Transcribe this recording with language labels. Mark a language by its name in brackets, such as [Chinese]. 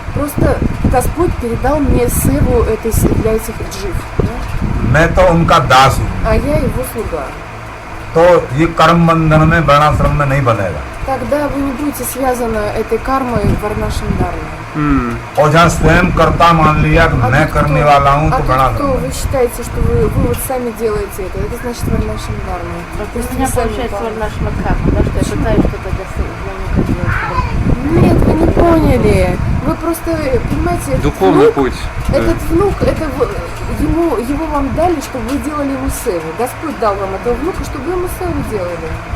[Russian] Просто Господь передал мне севу для этих джив, да? [Hindi] मैं तो उनका दास हूँ, [Russian] А я его слуга. [Hindi] तो ये कर्म बंधन में वर्णाश्रम में नहीं बनेगा। [Russian] Тогда вы не будете связаны этой кармой варнашрам дharma. [Hindi] और जहाँ स्वयं कर्ता मान लिया कि मैं करने वाला हूँ तो [Russian] кто [Hindi] वर्णाश्रम [Russian] вы считаете, что вы вот сами делаете это значит варнашрам дharma. То есть у меня получается варнаша дхарма, да, что я пытаюсь что-то для внука делать. Нет, вы не поняли. Вы просто, понимаете, этот Духовный внук, путь. Этот внук, это его вам дали, чтобы вы делали ему севу. Господь дал вам этого внука, чтобы вы ему севу делали.